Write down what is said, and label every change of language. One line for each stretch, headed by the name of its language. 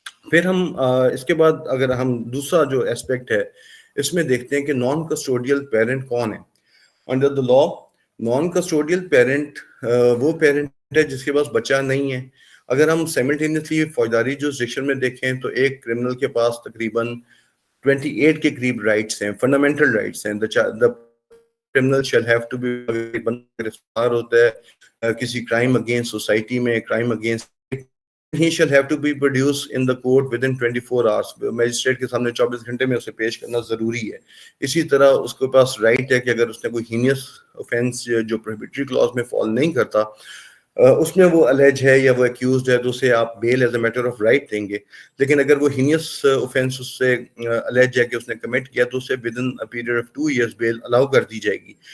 Urdu: پھر ہم اس کے بعد اگر ہم دوسرا جو ایسپیکٹ ہے اس میں دیکھتے ہیں کہ نان کسٹوڈیل پیرنٹ کون ہے. Under the law naan custodial parent وہ پیرنٹ ہے جس کے پاس بچہ نہیں ہے. اگر ہم سائملٹینیسلی فوجداری جورسڈکشن میں دیکھیں تو ایک کرمنل کے پاس تقریباً 28 کے قریب رائٹس ہیں, فنڈامنٹل رائٹس ہیں.
English: the criminal shall have to be,
Urdu: گرفتار ہوتا ہے کسی کرائم اگینسٹ
English: Society میں, crime against, he shall have to be produced in the court within 24 hours.
Urdu: Magistrate کے سامنے 24 گھنٹے میں اسے پیش کرنا ضروری ہے. اسی طرح اس کے پاس رائٹ ہے کہ اگر اس نے کوئی ہینیس offense جو prohibitory clause میں فال نہیں کرتا, اس میں وہ الج ہے یا وہ ایکیوزڈ ہے, تو اسے آپ
English: bail as a matter of right
Urdu: دیں گے. لیکن اگر وہ ہینیس offense اس سے الج ہے کہ اس نے کمٹ کیا تو اسے
English: within a period of 2 years
Urdu: بیل الاؤ کر دی جائے گی.